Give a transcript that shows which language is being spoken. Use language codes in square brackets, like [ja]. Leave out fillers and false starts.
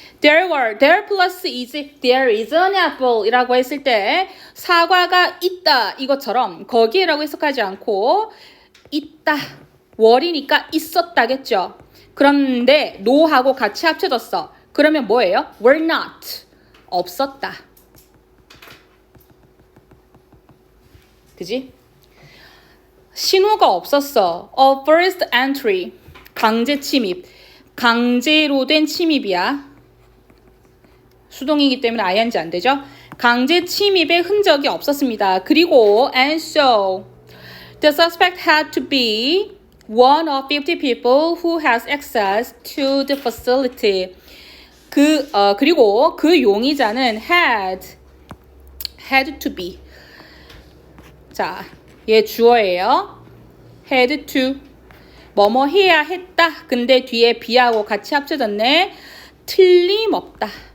[ko] there plus is, there is an apple 이라고 했을 때 사과가 있다 이것처럼 거기에라고 해석하지 않고 있다, were이니까 있었다겠죠. 그런데 no하고 같이 합쳐졌어. 그러면 뭐예요? were not, 없었다. 그지? 신호가 없었어. A first entry, 강제 침입. 강제로 된 침입이야. 수동이기 때문에 ing 안 되죠? 강제 침입의 흔적이 없었습니다. [en] 그리고 and so the suspect had to be one of 50 people who has access to the facility. [ko] 그리고 그 용의자는 had to be. 자, 얘 주어예요. had to. 뭐뭐 해야 했다. 근데 뒤에 be하고 같이 합쳐졌네. 틀림없다.